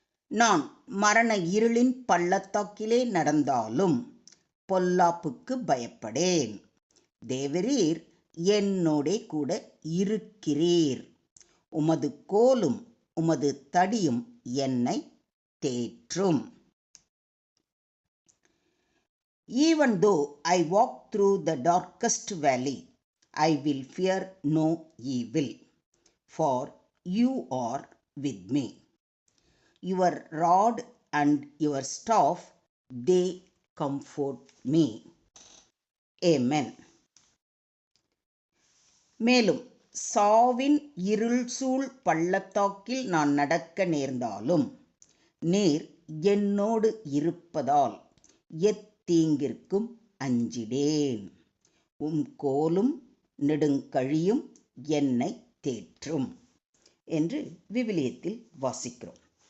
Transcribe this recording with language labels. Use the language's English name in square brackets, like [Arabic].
[Tamil] நான் மரண இருளின் பள்ளத்தாக்கிலே நடந்தாலும் பொல்லாப்புக்கு பயப்படேன். தேவரீர் என்னோடே கூட இருக்கிறீர். உமது கோலும் உமது தடியும் என்னை தேற்றும். [English] Even though I walk through the darkest valley, I will fear no evil, for you are with me. Your rod and your staff, they comfort me. Amen. [Tamil] மேலும் சாவின் இருள் சூழ் பள்ளத்தாக்கில் நான் நடக்க நேர்ந்தாலும் நீர் என்னோடு இருப்பதால் எத்தீங்கிற்கும் அஞ்சிடேன். உம் கோலும் நெடுங்கழியும் என்னை தேற்றும் என்று விவிலியத்தில் வாசிக்கிறோம்.